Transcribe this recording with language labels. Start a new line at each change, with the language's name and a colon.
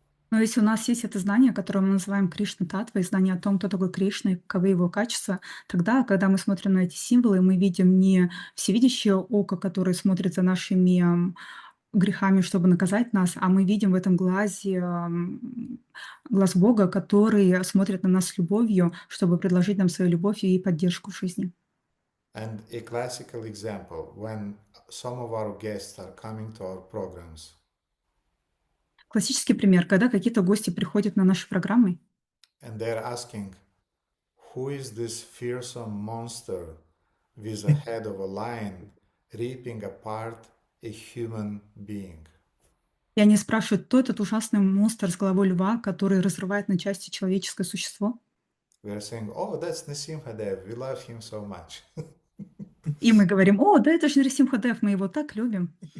Russian: Но если у нас есть это знание, которое мы называем Кришна-татвой, знание о том, кто такой Кришна и каковы его качества, тогда, когда мы смотрим на эти символы, мы видим не всевидящее око, которое смотрит за нашими грехами, чтобы наказать нас, а мы видим в этом глазе глаз Бога, который смотрит на нас с любовью, чтобы предложить нам свою любовь и поддержку в жизни.
English: And a classical example, when some of our guests are coming to our programs,
Russian: Классический пример, когда какие-то гости приходят на наши программы,
English: and they're asking, who is this fearsome monster with a head of a lion ripping apart a human being?
Russian: и они спрашивают, кто этот ужасный монстр с головой льва, который разрывает на части человеческое существо.
English: We're saying, oh, that's Nisimhadev, we love him so much.
Russian: И мы говорим, о, да это же Нарисимхадев, мы его так любим.